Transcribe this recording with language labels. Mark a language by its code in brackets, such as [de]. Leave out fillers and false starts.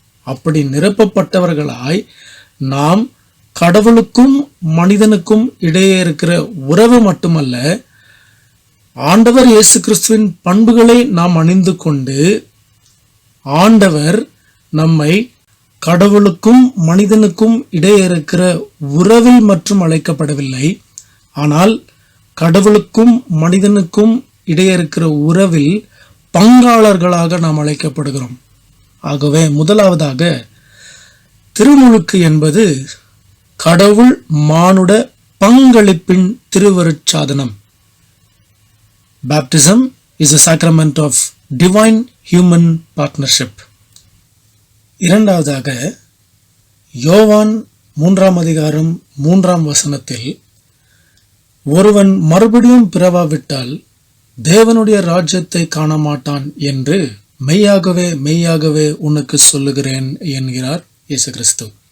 [ta] அப்படி நிரப்பப்பட்டவர்களாய் நாம் கடவுளுக்கும் மனிதனுக்கும் இடையே இருக்கிற உறவு மட்டுமல்ல, ஆண்டவர் இயேசு கிறிஸ்துவின் பண்புகளை நாம் அணிந்து கொண்டு ஆண்டவர் நம்மை கடவுளுக்கும் மனிதனுக்கும் இடையே இருக்கிற உறவில் மற்றும் அழைக்கப்படவில்லை, ஆனால் கடவுளுக்கும் மனிதனுக்கும் இடையே இருக்கிற உறவில் பங்காளர்களாக நாம் அழைக்கப்படுகிறோம். ஆகவே முதலாவதாக திருமுழுக்கு என்பது கடவுள் மானுட பங்களிப்பின் திருவருட்சாதனம். [en] Baptism is a sacrament of divine human partnership. [ta] இரண்டாவதாக யோவான் 3:3 ஒருவன் மறுபடியும் பிறவாவிட்டால் தேவனுடைய ராஜ்யத்தை காண மாட்டான் என்று மெய்யாகவே மெய்யாகவே உனக்கு சொல்லுகிறேன் என்கிறார் இயேசு கிறிஸ்து.